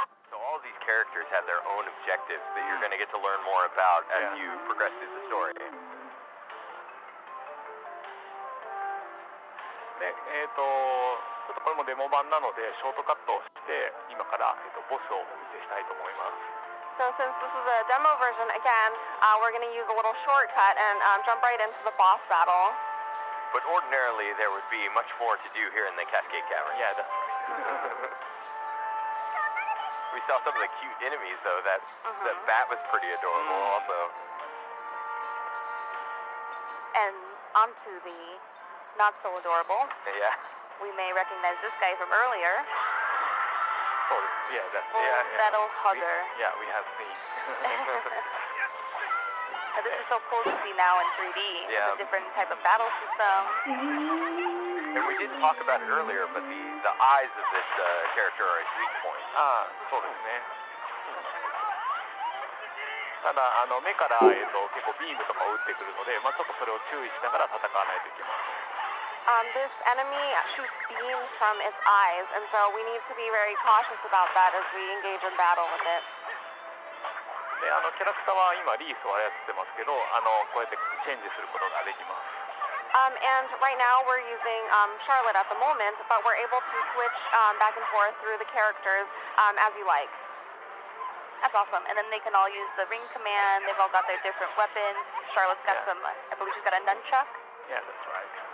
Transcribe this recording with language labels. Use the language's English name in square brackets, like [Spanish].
[English] So all of these characters have their own objectives that you're going to get to learn more about as you progress through the story. [Japanese] で、ちょっとこれもデモ版なのでショートカットをして今から、ボスをお見せしたいと思います。 [English] So since this is a demo version, again, we're going to use a little shortcut and jump right into the boss battle. But ordinarily, there would be much more to do here in the Cascade Cavern. Yeah, that's right. We saw some of the cute enemies, though. That bat was pretty adorable, also. And onto the not so adorable. Yeah. We may recognize this guy from earlier. So, yeah, that's Full Metal Hugger. We have seen. This is so cool to see now in 3D. Yeah. The different type of battle system. And we didn't talk about it earlier, but the eyes of this character are his weak point. [Japanese] そうですね。ただ目から、結構ビームとかを撃ってくるので、ちょっとそれを注意しながら戦わないといけません。 [English] This enemy shoots beams from its eyes, and so we need to be very cautious about that as we engage in battle with it. [Japanese] でキャラクターは今リースを操ってますけど、こうやってチェンジすることができます。 [English] And right now we're using Charlotte at the moment, but we're able to switch back and forth through the characters as you like. That's awesome. And then they can all use the ring command. They've all got their different weapons. Charlotte's got some, I believe she's got a nunchuck. Yeah, that's right.